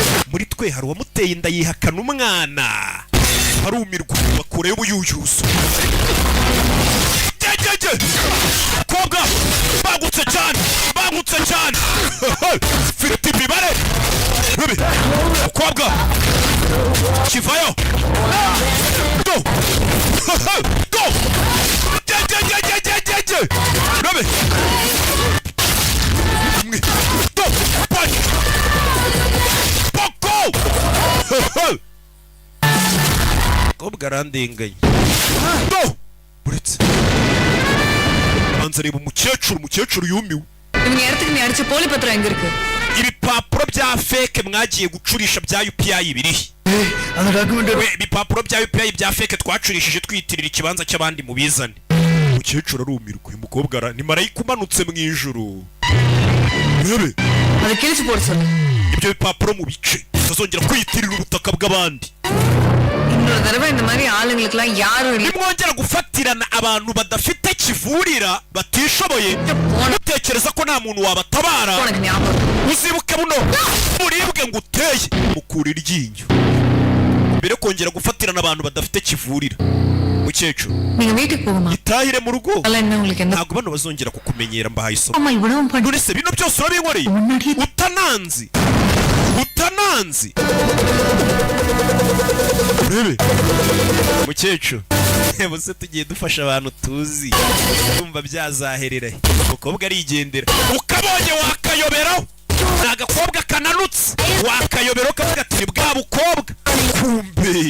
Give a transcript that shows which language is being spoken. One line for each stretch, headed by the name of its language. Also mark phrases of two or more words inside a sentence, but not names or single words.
Kinyarwanda: Muri twe hari uwamuteye inda yihakana umwana. Harumirwa bakureyo ubuyuyuzo. Kobwa bagutse cyane. Bagutse cyane. Fite imibare. Kobwa kivayo.
English: Go. Go.
Kinyarwanda: Rabe.
English: Go. Punch. Go.
Kinyarwanda: Kobwa arandenganye. Go. Buretse. Anzareba umukecuru yumiwe.
Tamil: இவங்க இடத்துக்கு நீ அடிச்ச போலி பத்திரம் எங்க இருக்கு?
Kinyarwanda: Ibipapuro bya fake mwagiye gucurisha bya UPI birihe?
Tamil: அந்த டாக்குமெண்ட்
Kinyarwanda: ibipapuro bya UPI bya fake twacurishije twitirira ikibanza cy'abandi mu bizane. Umukecuru arumirwa. Uyu mukobwa ni marayika umanutse mu ijuru. Rebe.
Tamil: அதை கிழிச்சு போட சொல்லு.
Kinyarwanda: Ibyo bipapuro mu bice tuzongera kwiyitirira ubutaka bw'abandi.
Tamil: இன்னொரு தடவை இந்த மாதிரி ஆளுங்களுக்குலாம் யாரும் இல்ல.
Kinyarwanda: Nimwongera gufatirana abantu badafite kivurira batishoboye mutekereza ko nta muntu wabatabara.
Tamil: உனக்கு ஞாபகம்.
Kinyarwanda: Uzibuke buno buribwe ngo uteye mukura iryinyo. Mbere kongera gufatirana abantu badafite kivurira. mukecuru
Tamil: நீங்க வீட்டுக்கு போகமா
Kinyarwanda: itahire mu rugo
Tamil: அல்ல என்ன உங்களுக்கு என்ன
Kinyarwanda: ntabwo bano bazongera kukumenyera mbahaye isomo
Tamil: அம்மா இவ்வளவு பண்ணி
Kinyarwanda: none se bino byose urabinkoreye
Tamil: முன்னாடி
Kinyarwanda: utananzi urebe mukecuru bose tugiye dufasha abantu tuzi kumva byazaherera umukobwa arigendera ukabonye wakayoberaho ni agakobwa kananutse wakayoberaho kavuga ati bwa bukobwa kumbe